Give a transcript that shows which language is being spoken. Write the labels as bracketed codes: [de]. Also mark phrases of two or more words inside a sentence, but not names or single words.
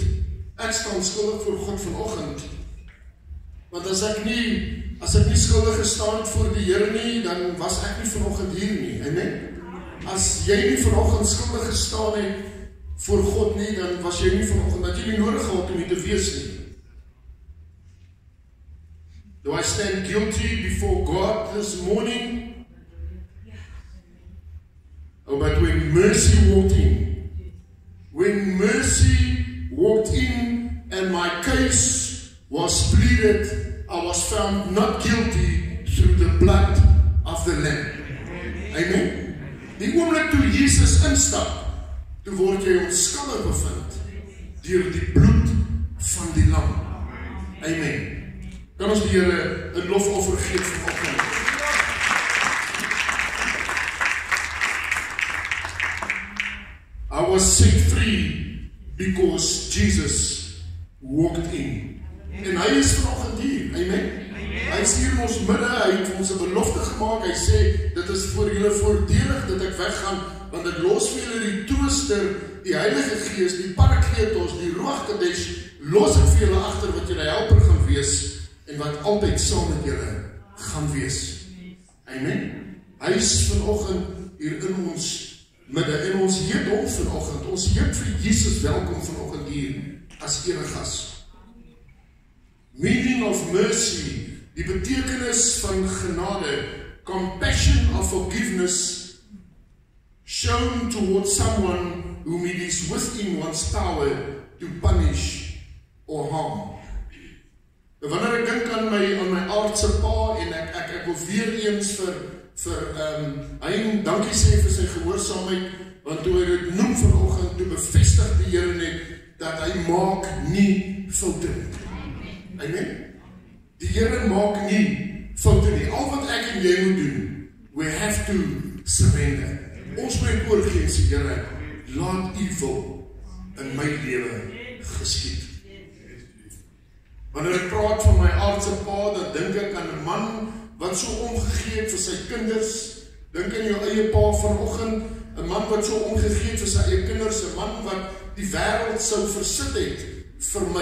[af] Ek staan skuldig voor God vanoggend. Want as ek nie skuldig gestaan het voor die Here nie, dan was ek nie vanoggend hier nie. Amen? As jy nie vanoggend skuldig gestaan het voor God nie, dan was jy nie vanoggend, dat jy nie nodig gehad om hier te wees nie. [en] Do I stand guilty before God this morning? Oh, but when mercy walked in and my case was pleaded, I was found not guilty through the blood of the Lamb. Amen. [af] Die oomblik toe Jesus instap, toe word jy onskuldig bevind deur die bloed van die Lam. Amen. Kan ons die Here 'n lofoffer gee vanoggend? [en] I was set free because Jesus walked in. [af] En hy is vanoggend hier. Amen. Hy is hier in ons midde, hy het ons 'n belofte gemaak. Hy sê, dit is vir julle voordelig dat ek weggaan, want ek los vir julle die Trooster, die Heilige Gees, die Parakletos, die [he] Ruach Kadesh, [af] los ek vir julle agter wat julle helper gaan wees en wat altyd saam met julle gaan wees. Amen. Hy is vanoggend hier in ons midde en ons heet hom vanoggend. Ons heet vir Jesus welkom vanoggend hier as eregas. [en] Meaning of mercy, [af] die betekenis van genade, [en] compassion of forgiveness, shown towards someone whom it is within one's power to punish or harm. [af] Wanneer ek dink aan my aardse pa en ek wil weer eens vir hy dankie sê vir sy gehoorsaamheid, want toe hy dit noem vanoggend, toe bevestig die Here net dat hy maak nie foute nie. Amen. Die Here maak nie foute nie. Al wat ek en jy moet doen, [en] we have to surrender. [af] Ons moet oorgee en sê, Here, laat U wil in my lewe geskied. Wanneer ek praat van my aardse pa, dan dink ek aan 'n man wat so omgegee het vir sy kinders. Dink aan jou eie pa vanoggend, 'n man wat so omgegee het vir sy eie kinders, 'n man wat die wêreld sou versit het vir my.